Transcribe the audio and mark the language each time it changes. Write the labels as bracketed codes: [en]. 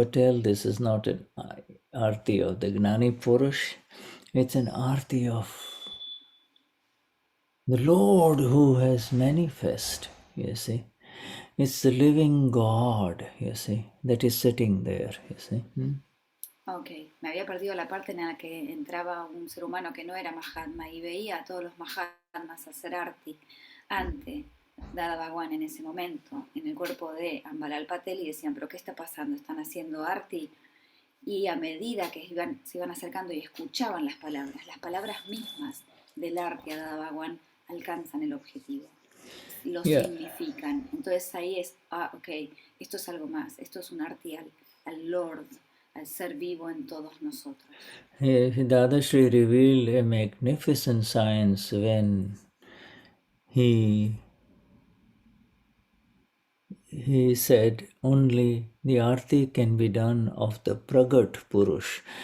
[en] Patel, this is not an arti of the Gnani Purush, it's an arti of the Lord who has manifest, you see. It's the living God, you see, that is sitting there, you see. [es] Ok, me había perdido la parte en la que entraba un ser humano que no era Mahatma y veía a todos los Mahatmas hacer arti ante Dada Bhagwan en ese momento, en el cuerpo de Ambalal Patel, y decían, pero ¿qué está pasando? Están haciendo arti, y a medida que se iban acercando y escuchaban las palabras mismas del arti a Dada Bhagwan alcanzan el objetivo, lo significan. Entonces ahí es, ok, esto es algo más, esto es un arti al Lord, al ser vivo en todos nosotros. [en] Dadashri revealed a magnificent science when he said only the arti can be done of the Pragat Purush.